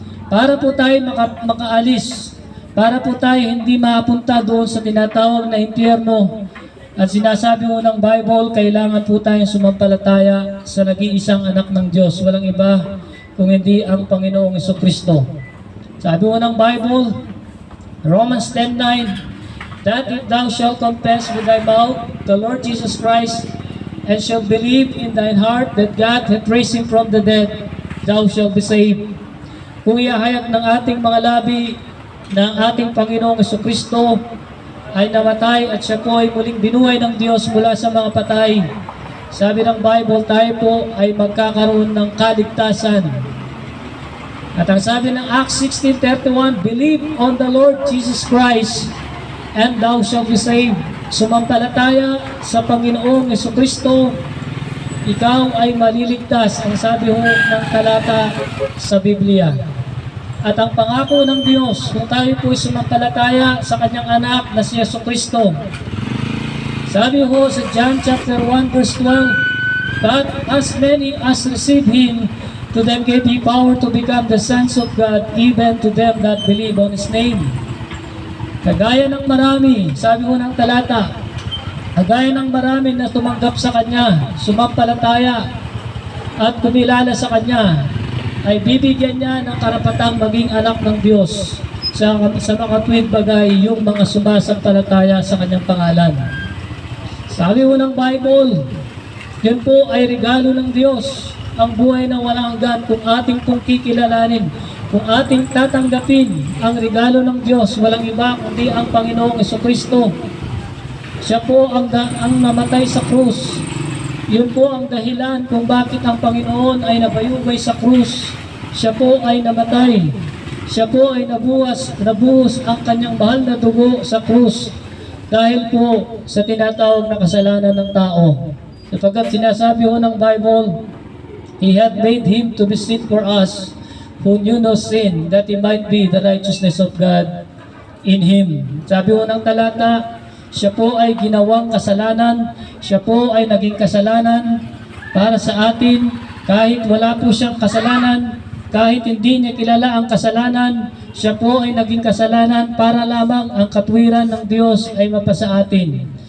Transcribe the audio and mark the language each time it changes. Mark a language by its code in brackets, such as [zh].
[tl] Para po tayo makaalis, para po tayo hindi mapunta doon sa tinatawag na impyerno, at sinasabi mo ng Bible, kailangan po tayong sumampalataya sa nag-iisang anak ng Diyos. Walang iba kung hindi ang Panginoong Jesucristo. Sabi mo ng Bible, [en] Romans 10:9, that if thou shalt confess with thy mouth the Lord Jesus Christ, and shalt believe in thine heart that God hath raised him from the dead, thou shalt be saved. [tl] Kung ihahayag ng ating mga labi na ang ating Panginoong Jesucristo ay namatay at siya po ay muling binuhay ng Diyos mula sa mga patay, sabi ng Bible, tayo po ay magkakaroon ng kaligtasan. At ang sabi ng [en] Acts 16:31, believe on the Lord Jesus Christ and thou shalt be saved. [tl] Sumampalataya sa Panginoong Jesucristo, ikaw ay maliligtas. Ang sabi ho ng talata sa Biblia. At ang pangako ng Diyos, kung tayo po sumampalataya sa kanyang anak na si Jesucristo, sabi ho sa John chapter 1 verse 12, [en] but as many as receive Him, to them gave He power to become the sons of God, even to them that believe on His name. [tl] Kagaya ng marami, sabi ko ng talata, kagaya ng marami na tumanggap sa Kanya, sumampalataya at kumilala sa Kanya, ay bibigyan niya ng karapatang maging anak ng Diyos sa mga tuwid bagay yung mga sumasampalataya sa Kanyang pangalan. Sabi ko ng Bible, yun po ay regalo ng Diyos, ang buhay na walang hanggan kung ating pong kikilalanin. Kung ating tatanggapin ang regalo ng Diyos, walang iba kundi ang Panginoong Jesucristo. Siya po ang namatay sa krus. Yun po ang dahilan kung bakit ang Panginoon ay nabayubay sa krus. Siya po ay namatay. Siya po ay nabuhos ang kanyang mahal na dugo sa krus dahil po sa tinatawag na kasalanan ng tao. Sapagkat sinasabi ho ng Bible, [en] He had made Him to be sin for us, who knew no sin, that He might be the righteousness of God in Him. [tl] Sabi ho ng talata, siya po ay ginawang kasalanan, siya po ay naging kasalanan para sa atin, kahit wala po siyang kasalanan, kahit hindi niya kilala ang kasalanan, siya po ay naging kasalanan para lamang ang katwiran ng Diyos ay mapasa atin.